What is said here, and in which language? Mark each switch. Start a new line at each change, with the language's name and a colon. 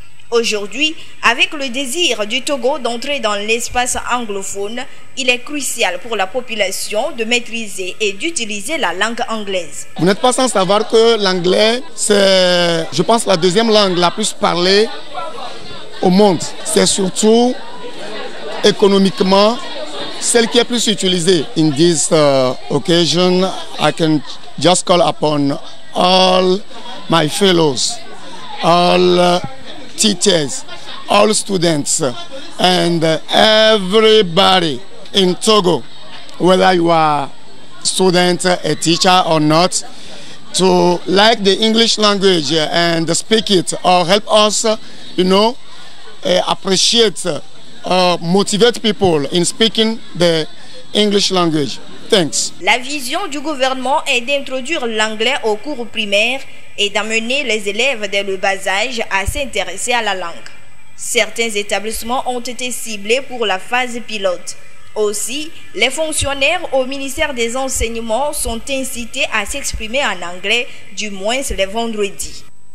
French: Aujourd'hui, avec le désir du Togo d'entrer dans l'espace anglophone, il est crucial pour la population de maîtriser et d'utiliser la langue anglaise. Vous n'êtes pas sans savoir que l'anglais, c'est, je pense, la deuxième langue la plus parlée au monde. C'est surtout économiquement celle qui est plus utilisée.
English: In this occasion, I can just call upon all my fellows, all teachers, all students, and everybody in Togo, whether you are a student, a teacher or not, to like the English language and speak it or help us, appreciate, motivate people in speaking the English language. Thanks.
French: La vision du gouvernement est d'introduire l'anglais au cours primaire et d'amener les élèves dès le bas âge à s'intéresser à la langue. Certains établissements ont été ciblés pour la phase pilote. Aussi, les fonctionnaires au ministère des Enseignements sont incités à s'exprimer en anglais, du moins les vendredis.